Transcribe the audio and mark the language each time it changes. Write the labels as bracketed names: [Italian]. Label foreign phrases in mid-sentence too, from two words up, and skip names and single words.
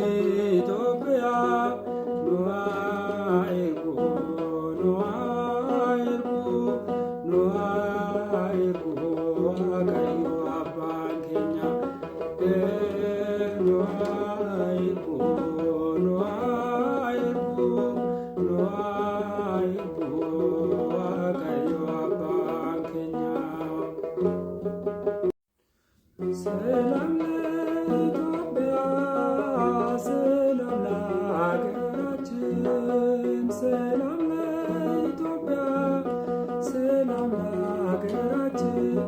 [Oromo] Itoophiyaaf nu haa ergu nu haa ergu nu haa ergu Waaqayyo abbaan keenyaa nu haa ergu nu haa ergu nu haa ergu Waaqayyo abbaan keenyaa [Amharic] ሰላም ለኢትዮጵያ ሰላም ለሀገራችን ሰላም ለኢትዮጵያ ሰላም ለሀገራችን